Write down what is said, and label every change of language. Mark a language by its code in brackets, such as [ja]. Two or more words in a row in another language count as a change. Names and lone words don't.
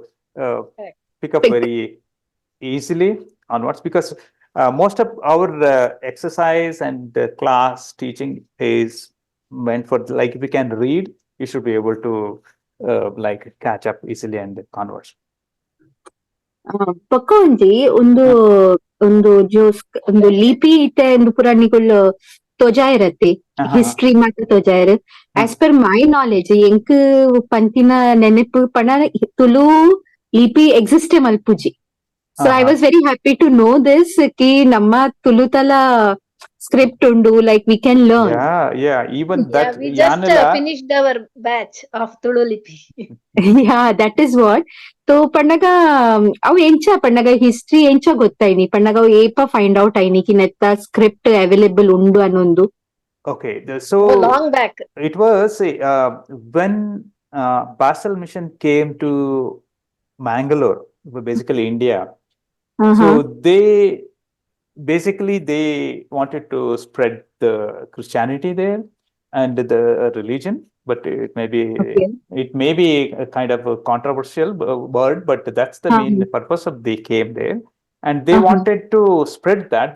[en] Correct. pick up Pick. very easily onwards, because most of our exercise and class teaching is meant for, like, if you can read, you should be able to like catch up easily and converse. [tcy] ಪಕ್ಕ ಒಂಜಿ ಒಂದು ಲಿಪಿ ಇತ್ತೆ ಎಂದು ಪೂರ ನಿಕುಲು ತೊಜಾಯಿರತ್ತೆ ಹಿಸ್ಟ್ರಿ ಮಾತ ತೊಜಾಯಿರ್. [en] as per my knowledge [tcy] ಎಂಕ್ ಪಂತಿನ ನೆನಪು ಪಂಡ ತುಳು ಲಿಪಿ ಎಕ್ಸಿಸ್ಟೆ ಮಲ್ಪುಜಿ. [en] so I was very happy to know this ಕಿ [tcy] ನಮ್ಮ ತುಳುತಲ script undu, [en] like we can learn. Even that. We just finished our batch of Tulu Lipi. Yeah, that is what. [tcy] So pandaga avu encha pandaga history encha gottaini pandaga epa find out aini ki netta [en] script available [tcy] undu anondu. [en] Okay, so long back it was when Basel mission came to Mangalore, basically India. So they wanted to spread the Christianity there and the religion, but it may be a kind of a controversial word, but that's the main purpose of they came there, and they wanted to spread that.